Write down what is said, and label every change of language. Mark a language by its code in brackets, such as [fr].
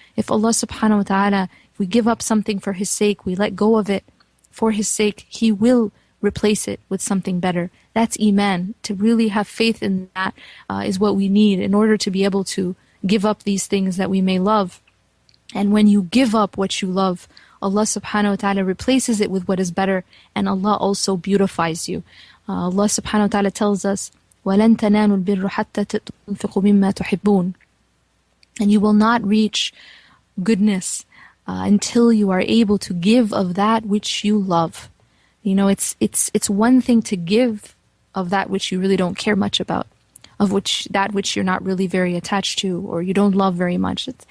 [en] If Allah subhanahu wa ta'ala, if we give up something for His sake, we let go of it for His sake, He will replace it with something better. That's iman. To really have faith in that is what we need in order to be able to give up these things that we may love. And when you give up what you love, Allah subhanahu wa ta'ala replaces it with what is better, and Allah also beautifies you. Allah subhanahu wa ta'ala tells us, [ar] وَلَن تَنَالُوا الْبِرَّ حَتَّى تُنْفِقُوا مِمَّا تُحِبُّونَ. [en] And you will not reach goodness until you are able to give of that which you love. It's one thing to give of that which you really don't care much about, of that which you're not really very attached to or you don't love very much.